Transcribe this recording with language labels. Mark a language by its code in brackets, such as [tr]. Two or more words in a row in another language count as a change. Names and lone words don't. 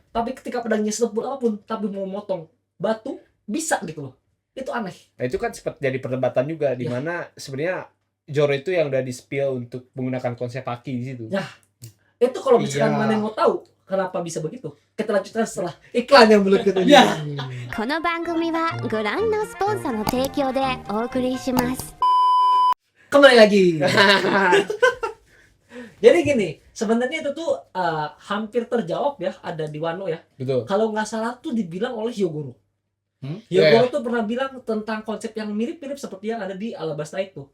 [id] Tapi ketika pedangnya setebal apapun, tapi mau motong batu bisa gitu loh. Itu aneh. Nah, itu kan sempat jadi perdebatan juga di mana sebenarnya Zoro itu yang udah di-spill untuk menggunakan konsep haki di situ. Ya. Itu kalau misalkan Iya. mana yang mau tahu kenapa bisa begitu, kita lanjutkan setelah iklan yang berikut ini. Ya. [ja] この番組はご覧のスポンサーの提供でお送りします [id] Kembali lagi. Jadi gini, sebenarnya itu tuh hampir terjawab ya, ada di Wano ya. Betul. Kalau nggak salah tuh dibilang oleh Hyogoro. Iya, Hyogoro tuh pernah bilang tentang konsep yang mirip-mirip seperti yang ada di Alabasta itu.